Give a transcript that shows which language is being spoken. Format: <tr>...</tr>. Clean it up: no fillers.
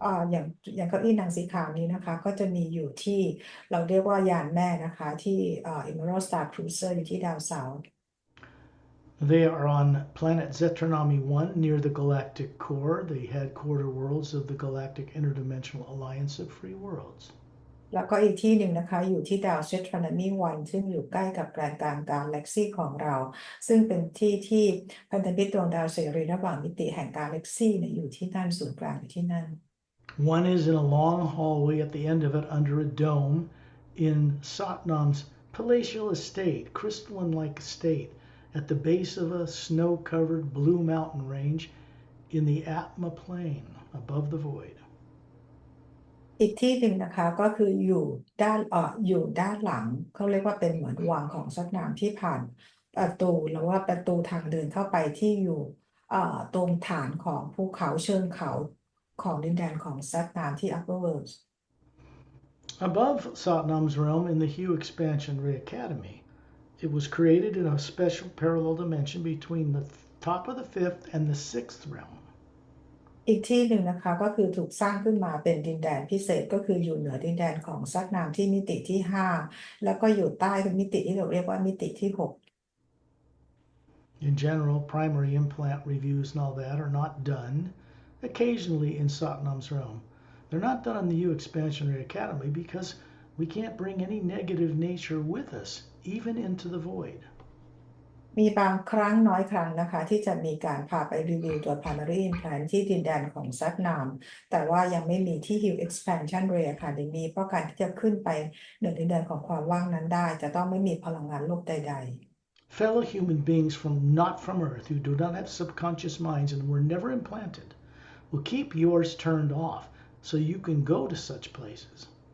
<th>อย่างเก้าอี้หนังสีขาวนี้นะคะก็จะมีอยู่ที่เราเรียกว่ายานแม่นะคะที่Emerald Star Cruiser อยู่ที่ดาวเสาร์</th> <en>They are on planet Zetronomy 1 near the galactic core, the headquarter worlds of the Galactic Interdimensional Alliance of Free Worlds.</en> <th>แล้วก็อีกที่หนึ่งนะคะอยู่ที่ดาวเซตรอนมี1ซึ่งอยู่ใกล้กับแกนกลางกาแล็กซี่ของเราซึ่งเป็นที่พันธมิตรดวงดาวเสรีระหว่างมิติแห่งกาแล็กซี่อยู่ที่นั่นศูนย์กลางอยู่ที่นั่น</th> <en>One is in a long hallway at the end of it under a dome in Satnam's palatial estate, crystalline-like estate, at the base of a snow-covered blue mountain range in the Atma Plain above the void.</en> <th>อีกที่หนึ่งนะคะก็คืออยู่ด้านหลังเขาเรียกว่าเป็นเหมือนวังของซัตนามที่ผ่านประตูหรือว่าประตูทางเดินเข้าไปที่อยู่ตรงฐานของภูเขาเชิงเขาของดินแดนของซัตนามที่ Upper Worlds.</th> <en>Above Satnam's realm in the Hue Expansion Ray Academy, it was created in a special parallel dimension between the top of the 5th and the 6th realm.</en> <th>อีกที่หนึ่งนะคะก็คือถูกสร้างขึ้นมาเป็นดินแดนพิเศษก็คืออยู่เหนือดินแดนของซัตนามที่มิติที่5แล้วก็อยู่ใต้มิติที่เราเรียกว่ามิติที่6</th> <en>In general, primary implant reviews and all that are not done occasionally in Satnam's realm. They're not done in the Hue Expansion Ray Academy because we can't bring any negative nature with us, even into the void.</en> <th>มีบางครั้งน้อยครั้งนะคะที่จะมีการพาไปรีวิวตัว primary implant ที่ดินแดนของซัตนามแต่ว่ายังไม่มีที่ Hue Expansion Ray Academy เพราะการที่จะขึ้นไปเหนือดินแดนของความว่างนั้นได้จะต้องไม่มีพลังงานลบใดๆ</th> <en>Fellow human beings not from Earth who do not have subconscious minds and were never implanted will keep yours turned off so you can go to such places.</en>